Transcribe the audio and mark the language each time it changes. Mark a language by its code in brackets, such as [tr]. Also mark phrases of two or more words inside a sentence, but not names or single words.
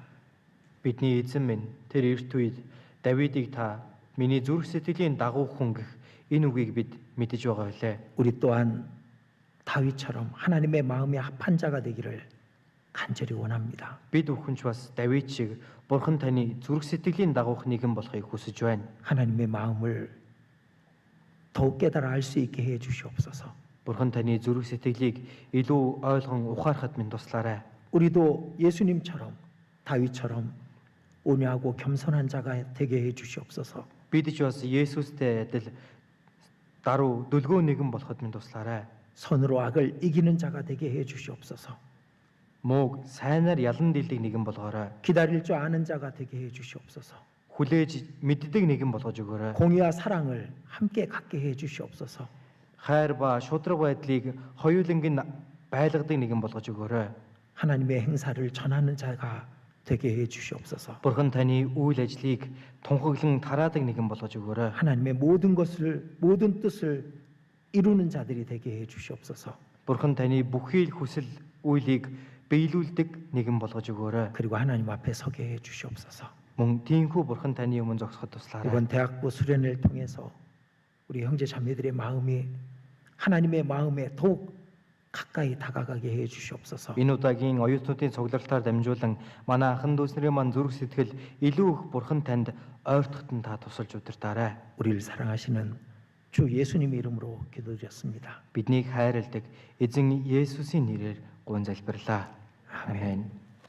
[mn] Бидний эзэн минь тэр эрт үед Давидыг та миний зүрх сэтгэлийн дагуу хүн гэх энэ үгийг бид мэдэж байгаа билээ. [ko] 우리 또한 다윗처럼 하나님의 마음에 합한 자가 되기를 간절히 원합니다. [mn] Бид бүхэн ч бас Давид шиг Бурхан таны зүрх сэтгэлийн дагуух нэгэн болохыг хүсэж байна. [ko] 하나님의 마음을 더욱 깨달아 알 수 있게 해 주시옵소서. [mn] Бурхан таны зүрх сэтгэлийг илүү ойлгон ухаарахад минь туслаарай. [ko] 우리도 예수님처럼 다윗처럼 온유하고 겸손한 자가 되게 해 주시옵소서. [mn] Бид ч бас Есүстэй адил даруй дүлгөө нэгэн болоход минь туслаарай. [ko] 선으로 악을 이기는 자가 되게 해 주시옵소서. [mn] Мууг сайнаар ялан дийлдэг нэгэн болгоорой. [ko] 기다릴 줄 아는 자가 되게 해 주시옵소서. [mn] Хүлээж мэддэг нэгэн болгож өгөөрэй. [ko] 공의와 사랑을 함께 갖게 해 주시옵소서. [mn] Хайр ба шудраг байдлыг хоёуланг нь байлгадаг нэгэн болгож өгөөрэй. [ko] 하나님의 행사를 전하는 자가 되게 해 주시옵소서. [mn] Бурхан таны үйл ажлыг тунхаглан тараадаг нэгэн болгож өгөөрэй. [ko] 하나님의 모든 뜻을 이루는 자들이 되게 해 주시옵소서. [mn] Бурхан таны бүхий л хүсэл үйлийг биелүүлдэг нэгэн болгож өгөөрэй. [ko] 그리고 하나님 앞에 서게 해 주시옵소서. [mn] Мөн тиймхүү Бурхан таны өмнө зогсоход туслаарай. [ko] 이번 대학부 수련회를 통해서 우리 형제 자매들의 마음이 하나님의 마음에 더욱 가까이 다가가게 해 주시옵소서. [mn] Энэ удаагийн оюутнуудын цуглартаар дамжуулан манай анхан дүүснэрийн мань зүрх сэтгэл илүү их Бурхан танд ойртоход нь та тусалж удирдаарай. [ko] 우리를 사랑하시는 주 예수님의 이름으로 기도드렸습니다. [mn] Биднийг хайрладаг эзэн Есүсийн нэрээр гуйн залбирлаа. Амен.